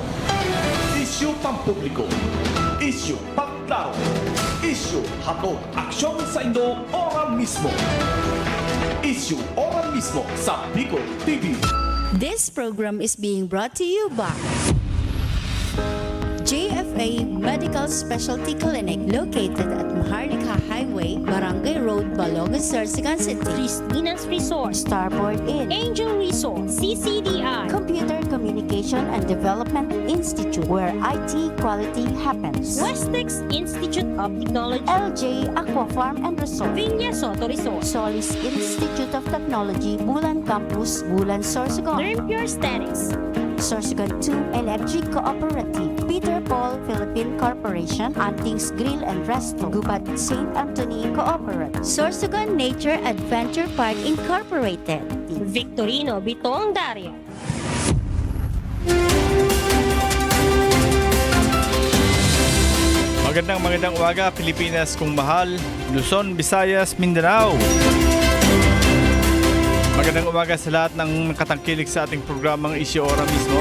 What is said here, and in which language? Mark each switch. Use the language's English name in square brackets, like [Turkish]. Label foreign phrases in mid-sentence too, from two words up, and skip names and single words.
[Bikol] Issue pampubliko. Issue pagklaro. Issue hatod aksyon sa Indo ora mismo. Issue ora mismo sa Bicol TV. [English] This program is being brought to you by JFA Medical Specialty Clinic, located at Maharlika Highway, Barangay Road Road, Balogan, Sorsogon City. Cristina's Resort, Starboard Inn, Angel Resort, CCDI, Computer Communication and Development Institute, where IT quality happens. Westex Institute of Technology, LJ Aqua Farm and Resort, Viña Soto Resort, Solis Institute of Technology, Bulan Campus, Bulan, Sorsogon, Pure Aesthetics, Sorsogon 2 Electric Cooperative, Peter Paul Philippine Corporation, Antings Grill and Resto, Gubat St. Anthony Cooperative. Sorsogon Nature Adventure Park Incorporated. Victorino Bitong Dario, [Filipino] Magandang umaga, Pilipinas kung mahal, Luzon, Visayas, Mindanao. Magandang umaga sa lahat ng nakatangkilik sa ating programang Isyu Ora Mismo.